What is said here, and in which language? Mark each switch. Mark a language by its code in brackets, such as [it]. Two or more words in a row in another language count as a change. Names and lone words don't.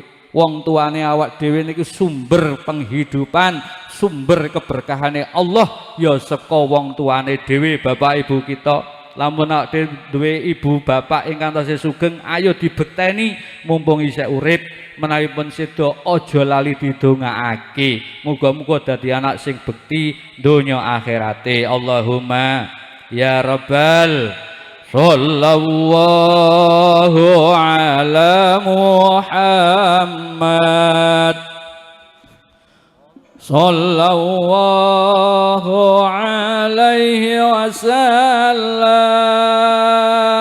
[jv] Wong tuane awak dhewe niki sumber penghidupan, sumber keberkahane Allah ya saka wong tuane dhewe bapak ibu kita. Lamun awak duwe ibu bapak ingkang tasih sugeng ayo dibekteni mumpung isih urip. Menawi pun sedo aja lali didongaake. Muga-muga dadi anak sing bekti donya akhirate. [ar] اللهم يا ربّ صلى الله على محمد صلى الله عليه وسلم.